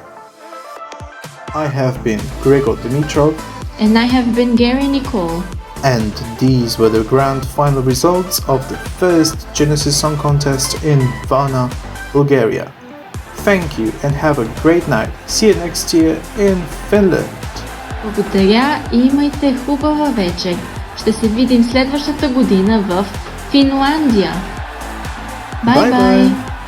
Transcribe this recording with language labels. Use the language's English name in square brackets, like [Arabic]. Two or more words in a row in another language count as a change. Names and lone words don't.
[English] I have been Gregor Dimitrov. And I have been Gary Nicole. And these were the grand final results of the first Genesis Song Contest in Varna, Bulgaria. Thank you and have a great night. See you next year in Finland. [Bulgarian] Благодаря и имайте хубава вечер. Ще се видим следващата година в Финландия. Бай-бай!